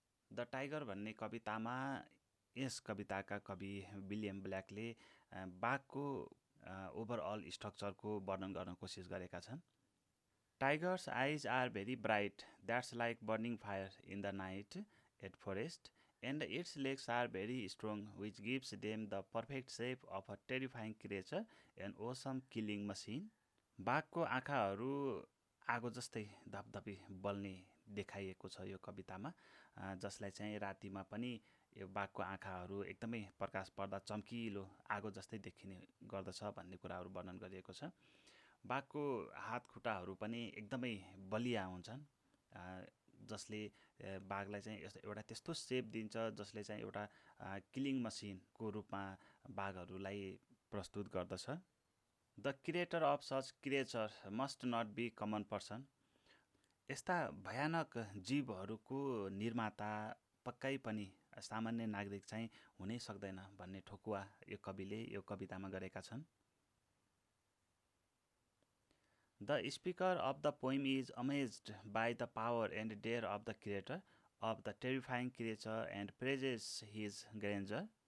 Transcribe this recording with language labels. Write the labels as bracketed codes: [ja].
[ne] The Tiger भन्ने कवितामा यस कविताका कवि विलियम ब्ल्याकले बाघको ओभरअल स्ट्रक्चरको वर्णन गर्न कोसिस गरेका छन्। [en] Tiger's eyes are very bright, that's like burning fire in the night at forest, and its legs are very strong, which gives them the perfect shape of a terrifying creature, an awesome killing machine. [ne] बाघको आँखाहरू आगो जस्तै धपधपी बल्ने देखाइएको छ यो कवितामा, जसलाई चाहिँ रातिमा पनि यो बाघको आँखाहरू एकदमै प्रकाश पर्दा चम्किलो आगो जस्तै देखिने गर्दछ भन्ने कुराहरू वर्णन गरिएको छ। बाघको हात खुट्टाहरू पनि एकदमै बलिया हुन्छन्, जसले बाघलाई चाहिँ एउटा त्यस्तो सेप दिन्छ जसले चाहिँ एउटा किलिङ मसिनको रूपमा बाघहरूलाई प्रस्तुत गर्दछ। [en] The creator of such creature must not be common person. [ne] यस्ता भयानक जीवहरूको निर्माता पक्कै पनि सामान्य नागरिक चाहिँ हुनै सक्दैन भन्ने ठोकुवा यो कविले यो कवितामा गरेका छन्। [en] The speaker of the poem is amazed by the power and dare of the creator of the terrifying creature and praises his grandeur.